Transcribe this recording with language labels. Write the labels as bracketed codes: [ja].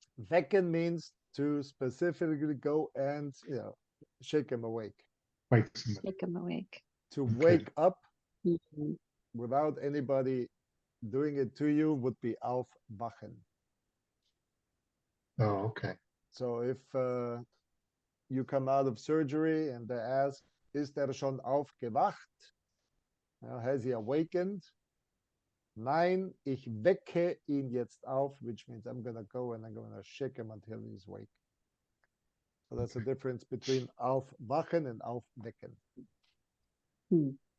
[en] wecken means to specifically go and, shake him awake. Wait somebody. Take him awake. To Okay. wake up Mhm. without anybody doing it to you would be aufwachen. Oh, okay. So if you come out of surgery and they ask, [de] ist schon aufgewacht? [en] Has he awakened? [de] Nein, ich wecke ihn jetzt auf, [en] which means I'm going to go and I'm going to shake him until he's awake. So that's the difference between aufwachen and aufwecken. Hmm.